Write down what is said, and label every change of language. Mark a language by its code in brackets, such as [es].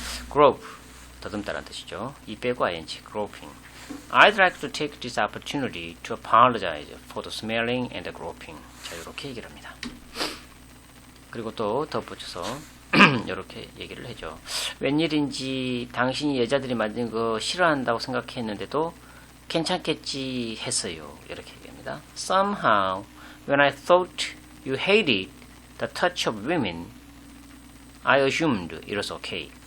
[ko] grope, 더듬다라는 뜻이죠. 이 빼고 [en] ing, groping. I'd like to take this opportunity to apologize for the smelling and the groping. [ko] 자, 이렇게 얘기를 합니다. 그리고 또 덧붙여서 이렇게 얘기를 해줘. 웬일인지 당신이 여자들이 만든 거 싫어한다고 생각했는데도 괜찮겠지 했어요. 이렇게 얘기합니다. [en] Somehow, when I thought you hated the touch of women, I assumed it was okay.